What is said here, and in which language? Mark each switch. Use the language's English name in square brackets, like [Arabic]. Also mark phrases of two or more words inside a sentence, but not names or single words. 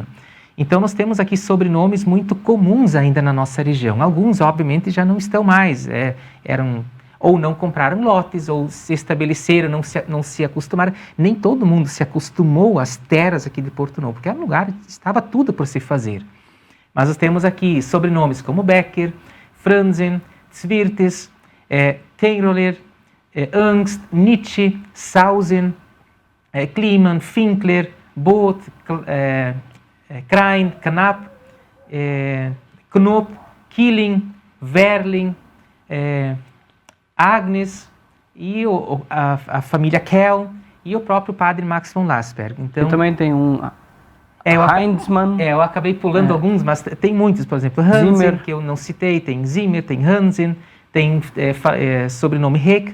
[Portuguese] Então, nós temos aqui sobrenomes muito comuns ainda na nossa região. Alguns, obviamente, já não estão mais, ou não compraram lotes, ou se estabeleceram, não se acostumaram. Nem todo mundo se acostumou às terras aqui de Porto Novo, porque era um lugar, estava tudo por se fazer. Mas nós temos aqui sobrenomes como Becker, Franzen, Zwirtes, Teiroler, Angst, Nietzsche, Sausen, Kliman, Finkler, Both, Krein, Knapp, Knop, Killing, Verling, Agnes e a família Kell e o próprio padre Max von Lasberg. Então, e também tem Heinzmann. Eu acabei pulando alguns, mas tem muitos, por exemplo, Hansen, que eu não citei, tem Zimmer, tem Hansen, tem sobrenome Heck.